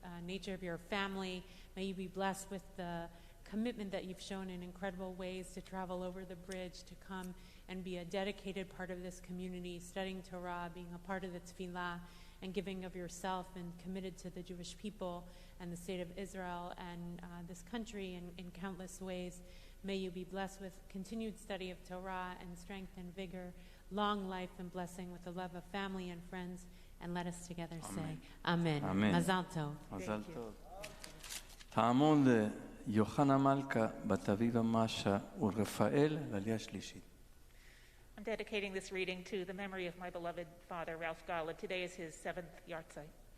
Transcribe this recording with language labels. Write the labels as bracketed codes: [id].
[en] nature of your family. May you be blessed with the commitment that you've shown in incredible ways to travel over the bridge, to come and be a dedicated part of this community, studying Torah, being a part of the tefillah, and giving of yourself and committed to the Jewish people and the state of Israel and this country in countless ways. May you be blessed with continued study of Torah and strength and vigor, long life and blessing with the love of family and friends. And let us together say, Amen. Amen. Mazal tov. [he] מזל טוב. תעמוד יוחנה מלכה, בת אביבה משה ורפאל לעלייה שלישית. [en] I'm dedicating this reading to the memory of my beloved father, Ralph Golub. Today is his 7th yahrzeit.